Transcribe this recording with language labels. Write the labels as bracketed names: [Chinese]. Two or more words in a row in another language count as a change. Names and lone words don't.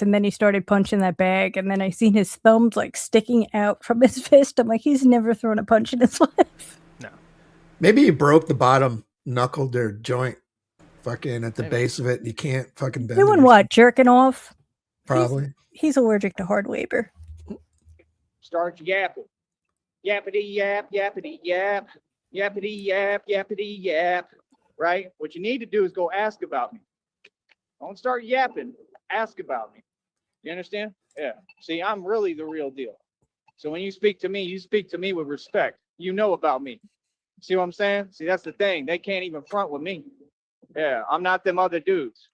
[English] And then he started punching that bag. And then I seen his thumbs like sticking out from his fist. I'm like, he's never thrown a punch in his life. No. maybe he broke the bottom knuckle or joint, fucking at the Maybe. base of it, and you can't fucking bend Doing it. what? Jerking off? Probably. He's allergic to hard labor. Starts yapping. Yappity yap, yappity yap, yappity yap, yappity yap. Right? What you need to do is go ask about me. Don't start yapping. Ask about me. You understand? Yeah. See, I'm really the real deal. So when you speak to me with respect. You know about me. See what I'm saying? See, that's the thing. They can't even front with me. Yeah, I'm not them other dudes.